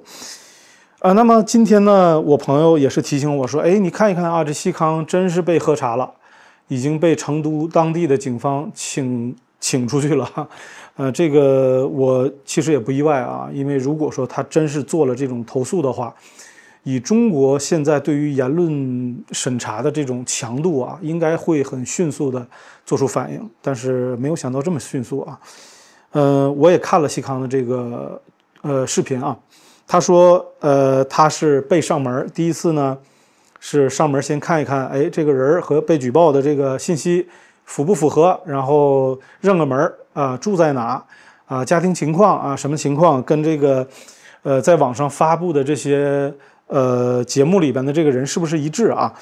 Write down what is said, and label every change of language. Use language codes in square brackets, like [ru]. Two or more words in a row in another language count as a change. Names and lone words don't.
[zh] 那麼今天呢，我朋友也是提醒我說，哎，你看一看啊，這西康真是被喝茶了，已經被成都當地的警方請出去了。這個我其實也不意外啊，因为如果說他真是做了這種投訴的話，以中國現在對於言論審查的這種強度啊，應該會很迅速的做出反應，但是沒有想到這麼迅速啊。我也看了西康的這個視頻啊。他說，他是被上門，第一次呢是上門先看一看，哎，這個人和被舉報的這個信息符不符合，然後認個門啊，住在哪啊，家庭情況啊，什麼情況，跟這個在網上發布的這些節目裡邊的這個人是不是一致啊？